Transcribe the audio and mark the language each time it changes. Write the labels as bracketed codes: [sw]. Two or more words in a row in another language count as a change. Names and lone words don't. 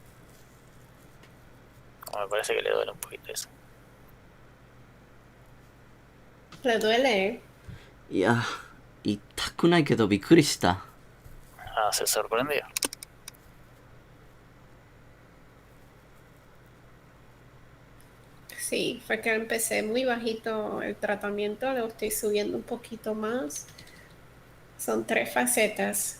[es] Me parece que le duele un poquito eso. Le duele, ¿eh? [ja] いや、痛くないけどびっくりした。 [es] Ah, se sorprendió. Sí, fue que empecé muy bajito el tratamiento, lo estoy subiendo un poquito más. Son 3 facetas.